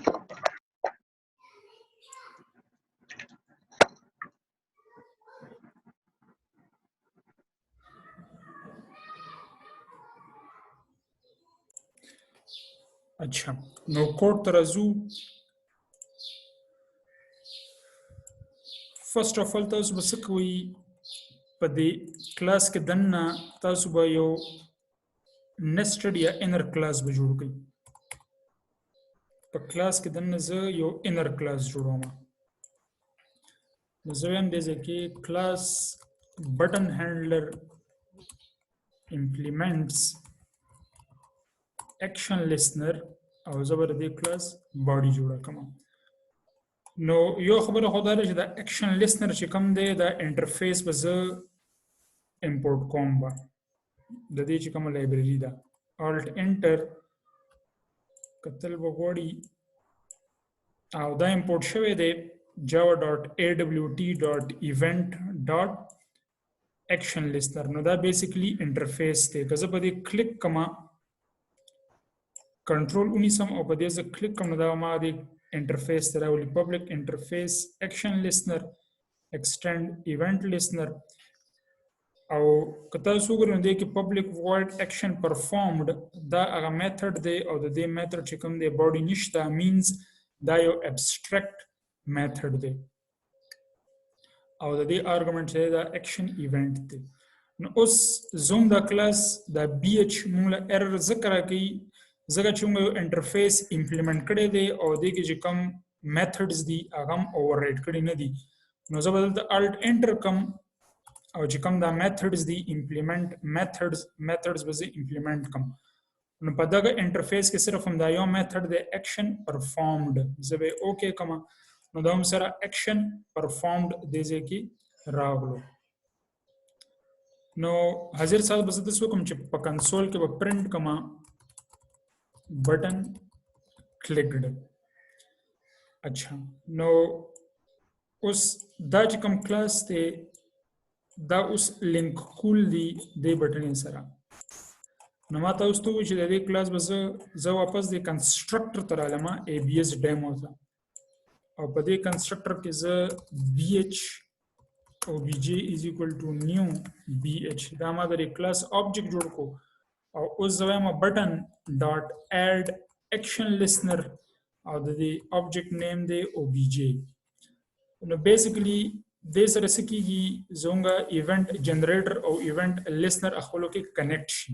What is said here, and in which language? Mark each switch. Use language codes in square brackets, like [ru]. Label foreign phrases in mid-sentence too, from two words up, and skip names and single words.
[ps] اچھا نو کوډ ته راځو. [en] first of all [ps] تاسو به څه کوئ په دې کلاس کې دننه تاسو به یو nested یا [en] inner class [ps] به جوړ کړئ. په کلاس کې دننه زه یو [en] inner class [ps] جوړوم. نو زه وایم دې ځای کې [en] class button handler implements action listener [ps] او زه به د دې کلاس body جوړه کړم. نو یو خبره خو دا ده چې دا [en] action listener [ps] چې کوم دی دا انټرفیس به زه import کوم به د دې چې کومه لایبرري ده [en] alt enter [ps] کتل به غواړي او دا import شوی دی [en] java.awt.event.action listener. [ps] نو دا [en] basically interface [ps] دی. که زه په دې [en] click comma control [ps] ونیسم او په دې زه کلیک کوم نو دا ما د انټرفیس ته راولي [en] public interface action listener extend event listener. [ps] او که تاسو وګورئ نو دې کې [en] public void action performed [ps] دا هغه میتھډ دی او د دې میتھډ چې کوم دی باډي نشته means دا یو [en] abstract method [ps] دی او د دې آرګومنټ چې دا [en] action event [ps] دی. نو اوس زوم دا کلاس دا bh موږ له error ذکر کوي ځکه چې موږ یو [en] interface implement [ps] کړی دی او دې کې چې کوم میتھډز دي هغه هم اوورراید کړي نه دي. نو زه به دلته [en] alt enter [ps] کوم او چې کوم دا میتھډز دي [en] implement methods [ps] به زه امپلیمنٹ کوم. نو په دغه انټرفیس کې صرف هم دا یو میتھډ دی [en] action performed [ps] زه به اوکې کوم. نو دا هم سره [en] action performed [ps] دې ځای کې راغلو. نو حاضر صاحب به زه داسې وکړم چې په کنسول کې به پرنټ کوم [en] button clicked. [ps] اچھا نو اوس دا چې کوم کلاس دی دا اوس لینک کول دی د بټن سره. نو ما تاسو ته وایي چې د دې کلاس به زه واپس د کنسټرکټر ته رالم abs demo ته او په دې کنسټرکټر کې زه [en] bh obj is equal to new bh [ps] دا ما د کلاس آبجیکټ جوړ کو او اوس زه وایم [en] button dot add action listener [ps] او د دې آبجیکټ نیم دی obj. نو بیسیکلی دې سره څه کیږي زموږ [en] event generator [ps] او [en] event listener [ps] خپلو کې کنیکټ شي.